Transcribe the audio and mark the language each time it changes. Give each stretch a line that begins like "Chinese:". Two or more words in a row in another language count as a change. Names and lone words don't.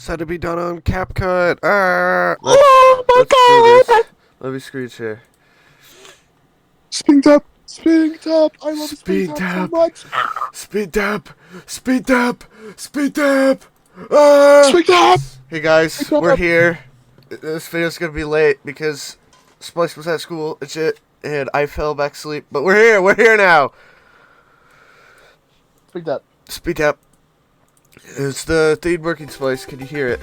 English: Had to be done on CapCut. Oh my god! Let me screen share. SPINGTAP! SPINGTAP! I love SPINGTAP so SPINGTAP! much! SPINGTAP! SPINGTAP! SPINGTAP! Ah! SPINGTAP! Hey guys, SPINGTAP! we're here. This video's gonna be late because Splice was at school and shit, and I fell back asleep. But we're here. We're here now. SPINGTAP. SPINGTAP. Is the theme working, Splice? Can you hear it?